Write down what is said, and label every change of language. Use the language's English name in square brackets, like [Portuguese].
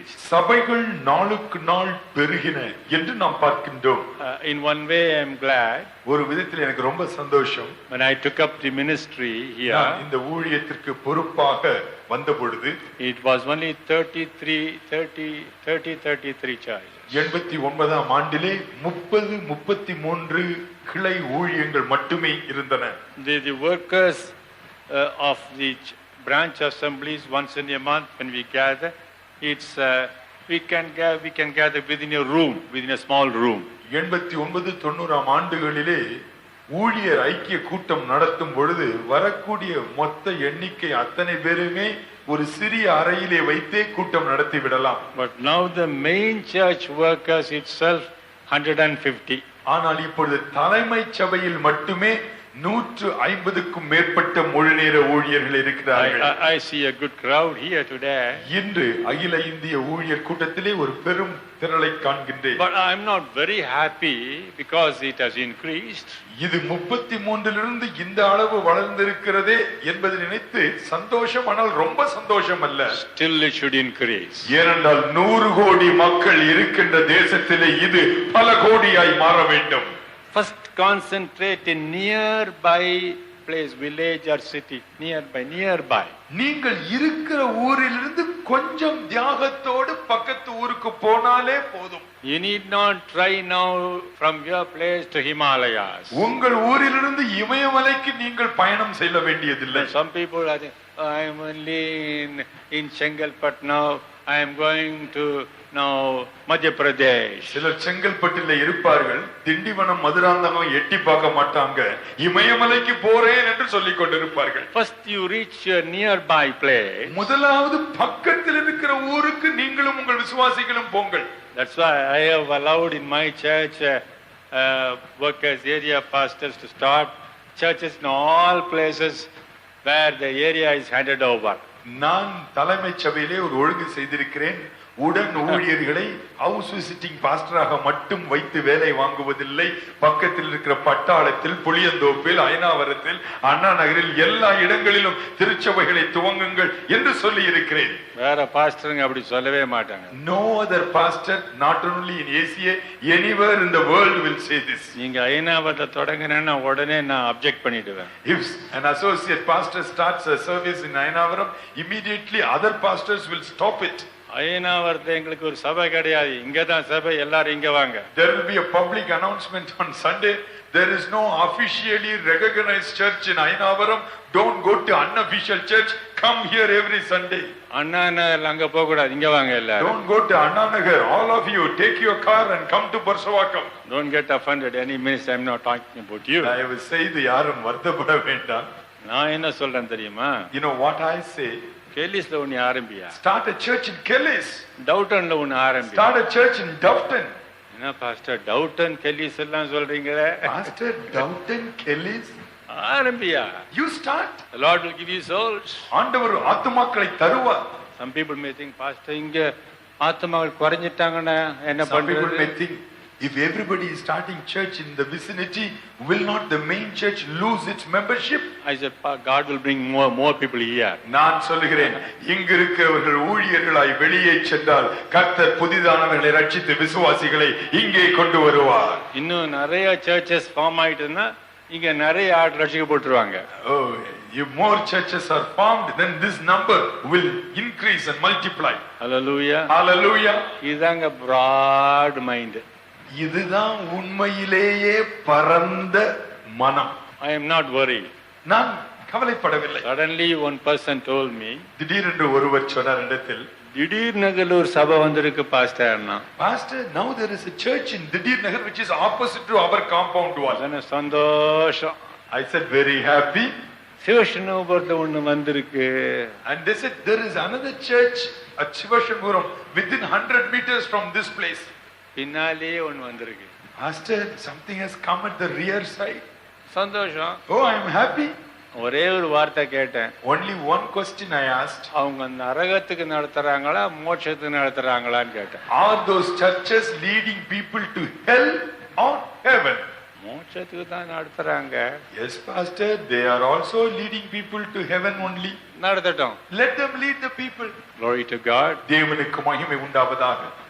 [Tamil] சபைகள் நாளுக்கு நாள் பெருகின என்று நாம் பார்க்கின்றோம். [English] In one way I am glad. [Tamil] ஒரு விதத்தில் எனக்கு ரொம்ப சந்தோஷம். [English] When I took up the ministry here, [Tamil] இந்த ஊழியத்திற்கு பொறுப்பாக வந்த பொழுது [English] it was only 33 churches. [Tamil] 89ஆம் ஆண்டிலே 33 கிளை ஊழியங்கள் மட்டுமே இருந்தன. [English] The workers of the branch assemblies once in a month when we gather, it's we can gather within a room, within a small room. [Tamil] 89-90ஆம் ஆண்டுகளிலே ஊழியர் ஐக்கிய கூட்டம் நடத்தும் பொழுது வரக்கூடிய மொத்த எண்ணிக்கை அத்தனை பேருமே ஒரு சிறிய அறையிலே வைத்தே கூட்டம் நடத்தி விடலாம். [English] But now the main church workers itself 150. [Tamil] ஆனால் இப்பொழுது தலைமை சபையில் மட்டுமே 150க்கும் மேற்பட்ட முழுநேர ஊழியர்கள் இருக்கிறார்கள். [English] I see a good crowd here today. [Tamil] இன்று அகில இந்திய ஊழியர் கூட்டத்திலே ஒரு பெரும் திரளை காண்கின்றேன். [English] But I am not very happy because it has increased. [Tamil] இது 33லிருந்து இந்த அளவு வளர்ந்திருக்கிறதே என்பதை நினைத்து சந்தோஷம், ஆனால் ரொம்ப சந்தோஷம் அல்ல. [English] Still it should increase. [Tamil] ஏனென்றால் 100 கோடி மக்கள் இருக்கின்ற தேசத்திலே இது பல கோடியாய் மாற வேண்டும். [English] First concentrate in nearby place, village or city, nearby. [Tamil] நீங்கள் இருக்கிற ஊரிலிருந்து கொஞ்சம் தியாகத்தோடு பக்கத்து ஊருக்கு போனாலே போதும். [English] You need not try now from your place to Himalayas. [Tamil] உங்கள் ஊரிலிருந்து இமயமலைக்கு நீங்கள் பயணம் செய்ய வேண்டியதில்லை. [English] Some people are saying, I am only in Chengalpat now. I am going to now Madhya Pradesh. [Tamil] சிலர் செங்கல்பட்டில் இருப்பார்கள், திண்டிவனம் மதுராந்தகம் எட்டி பார்க்க மாட்டாங்க, இமயமலைக்கு போறேன் என்று சொல்லிக் கொண்டிருப்பார்கள். [English] First you reach your nearby place. [Tamil] முதலாவது பக்கத்தில் இருக்கிற ஊருக்கு நீங்களும் உங்கள் விசுவாசிகளும் போங்கள். [English] That's why I have allowed in my church workers, area pastors to start churches in all places where the area is handed over. [Tamil] நான் தலைமை சபையிலே ஒரு ஒழுங்கு செய்திருக்கிறேன். உடன் ஊழியர்களை ஹவுஸ் விசிட்டிங் பாஸ்டராக மட்டும் வைத்து வேலை வாங்குவதில்லை. பக்கத்தில் இருக்கிற பட்டாளத்தில், புளியந்தோப்பில், அயனாவரத்தில், அண்ணா நகரில் எல்லா இடங்களிலும் திருச்சபைகளை துவங்குங்கள் என்று சொல்லி இருக்கிறேன். வேற பாஸ்டருங்க அப்படி சொல்லவே மாட்டாங்க. [English] No other pastor, not only in Asia, anywhere in the world will say this. [Tamil] நீங்க அயனாவரத்தை தொடங்கினா உடனே நான் அப்ஜெக்ட் பண்ணிடுவேன். [English] If an associate pastor starts a service in Ayanavaram, immediately other pastors will stop it. [Tamil] அயனாவரத்தை எங்களுக்கு ஒரு சபை கிடையாது, இங்கதான் சபை, எல்லாரும் இங்க வாங்க. [English] There will be a public announcement on Sunday. There is no officially recognized church in Ayanavaram. Don't go to unofficial church. Come here every Sunday. [Tamil] Anna Nagar அங்க போக கூடாது, இங்க வாங்க எல்லாரும். [English] Don't go to Anna Nagar. All of you take your car and come to Parsavakam. Don't get offended. Any minutes I'm not talking about you. [Tamil] தயவு செய்து யாரும் வருத்தப்பட வேண்டாம். நான் என்ன சொல்றேன் தெரியுமா? [English] You know what I say? [Tamil] கேலிஸ்ல ஒன்னு ஆரம்பியா. [English] Start a church in Kellis. [Tamil] டவுட்டன்ல ஒன்னு ஆரம்பி. [English] Start a church in Downton. [Tamil] என்ன பாஸ்டர் டவுட்டன் கெல்லிஸ் எல்லாம் சொல்றீங்களே? [English] Pastor Downton Kellis. [Tamil] ஆரம்பியா. [English] You start. The Lord will give you souls. [Tamil] ஆண்டவர் ஆத்துமாக்களை தருவார். [English] Some people may think, [Tamil] pastor இங்க ஆத்துமாக்கள் குறைஞ்சிட்டாங்கன்னா என்ன [English] Some people may [Tamil] பண்றது? [English] think, if everybody is starting church in the vicinity, will not the main church lose its membership? I said, God will bring more people here. [Tamil] நான் சொல்லுகிறேன், இங்கு இருக்கிறவர்கள் ஊழியர்களாய் வெளியே சென்றால் கர்த்தர் புதிதானவர்களை ரட்சித்து விசுவாசிகளை இங்கே கொண்டு வருவார். இன்னும் நிறைய சர்ச்சஸ் ஃபார்ம் ஆயிட்டுன்னா இங்க நிறைய ஆள் ரட்சிக்கப்பட்டுருவாங்க. [English] Oh, if more churches are formed, then this number will increase and multiply. Hallelujah. Hallelujah. [Tamil] இதாங்க [English] broad mind. [Tamil] இதுதான் உண்மையிலேயே பரந்த மனம். [English] I am not worried. [Tamil] நான் கவலைப்படவில்லை. [English] Suddenly one person told me, [Tamil] திடீரென்று ஒருவர் சொன்னார் இடத்தில், திடீர் நகர்ல ஒரு சபை வந்திருக்கு பாஸ்டர்னா. [English] Pastor, now there is a church in Didir Nagar which is opposite to our compound wall. [Tamil] அதான சந்தோஷம். [English] I said very happy. [Tamil] சிவசண்முகபுரத்துல ஒண்ணு வந்திருக்கு. [English] And they said there is another church at Shivashanpuram within 100 meters from this place. [Tamil] பின்னாலே ஒண்ணு வந்திருக்கு. [English] Pastor, something has come at the rear side. [Tamil] சந்தோஷம். [English] Oh, I am happy. [Tamil] ஒரே ஒரு வார்த்தை கேட்டேன். [English] Only one question I asked. [Tamil] அவங்க நரகத்துக்கு நடத்துறாங்களா மோட்சத்துக்கு நடத்துறாங்களான்னு கேட்டேன். [English] Are those churches leading people to hell or heaven? [Tamil] மோட்சத்துக்கு தான் நடத்துறாங்க. [English] Yes, Pastor, they are also leading people to heaven only. [Tamil] நடத்தட்டும். [English] Let them lead the people. Glory to God. [Tamil] தேவனுக்கு மகிமை உண்டாவதாக.